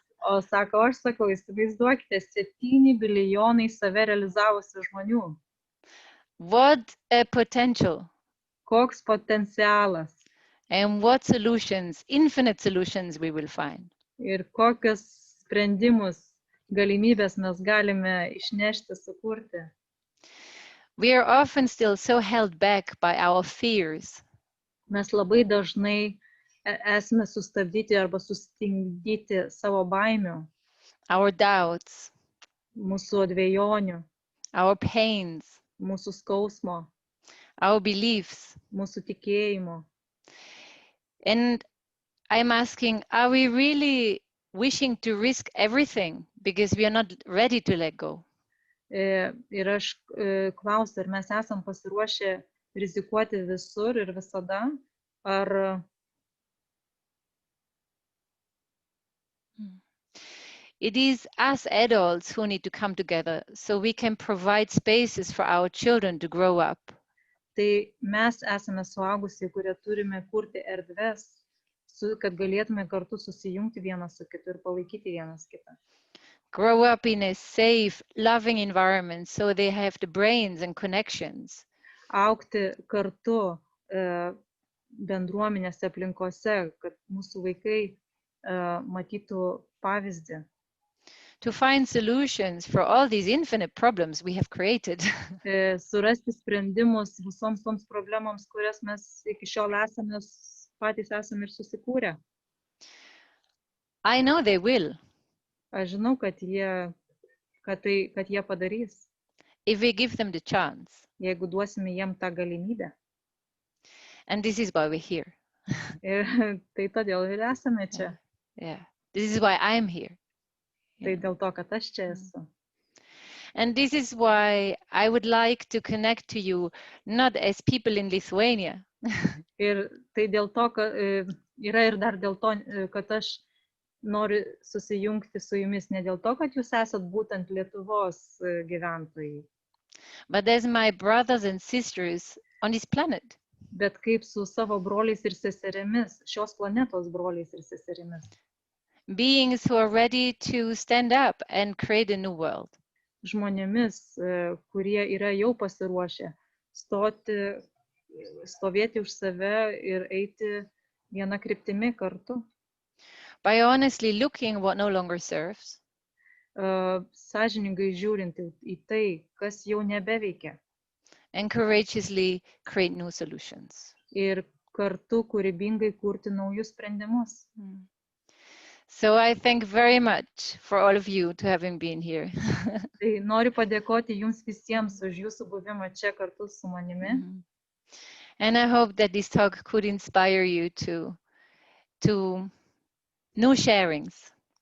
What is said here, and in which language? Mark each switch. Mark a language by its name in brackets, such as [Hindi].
[Lithuanian] O aš sakau, įsivaizduokite 7 bilijonai save realizavusių žmonių. [English] What a potential. [Lithuanian] Koks potencialas. [English] And what solutions, infinite solutions we will find. [Lithuanian] Ir kokius sprendimus, galimybės mes galime išnešti, sukurti. [English] We are often still so held back by our fears. [Lithuanian] Mes labai dažnai esame sustabdyti arba sustingdyti savo baimių. [English] Our doubts. [Lithuanian] Mūsų dvejonių. [English] Our pains. [Lithuanian] Mūsų skausmo. [English] Our beliefs. [Lithuanian] Mūsų tikėjimo. [English] And I'm asking, are we really wishing to risk everything because we are not ready to let go? [Lithuanian] Ir aš klausiu, ar mes esam pasiruošę rizikuoti visur ir visada, ar... [English] It is us adults who need to come together so we can provide spaces for our children to grow up. [Lithuanian] Tai mes esame suaugusiai, kurie turime kurti erdves, kad galėtume kartu susijungti vienas su kitu ir palaikyti vienas kitą. [English] Grow up in a safe, loving environment so they have the brains and connections. [Lithuanian] Augti kartu bendruomenėse aplinkose, kad mūsų vaikai matytų pavyzdį. [English] To find solutions for all these infinite problems we have created. [Lithuanian] Surasti sprendimus visoms toms problemoms, kurias mes iki šiol patys esame ir susikūrę. [English] I know they will. [Lithuanian] Aš žinau, kad jie padarys. [English] If we give them the chance. [Lithuanian] Jeigu duosime jiem tą galimybę. [English] And this is why we're here. [Lithuanian] Ir tai todėl ir esame čia. [English] Yeah. This is why I'm here. [Lithuanian] Tai dėl to, kad aš čia esu. [English] And this is why I would like to connect to you, not as people in Lithuania. [Lithuanian] Ir tai dėl to, kad yra ir dar dėl to, kad aš noriu susijungti su jumis, ne dėl to, kad jūs esat būtent Lietuvos gyventojai. [English] But as my brothers and sisters on this planet. [Lithuanian] Bet kaip su savo broliais ir seserimis, šios planetos broliais ir seserimis. [English] Beings who are ready to stand up and create a new world. [Lithuanian] Žmonėmis, kurie yra jau pasiruošę stoti stovėti už save ir eiti vieną kryptimi kartu. [English] By honestly looking what no longer serves. [Lithuanian] Sąžiningai žiūrint į tai, kas jau nebeveikia. [English] And courageously create new solutions. [Lithuanian] Ir kartu kūrybingai kurti naujus sprendimus. [English] So I thank very much for all of you to having been here. [Lithuanian] Tai noriu padėkoti jums visiems už jūsų buvimą čia kartu su manimi. [English] And I hope that this talk could inspire you to new sharings.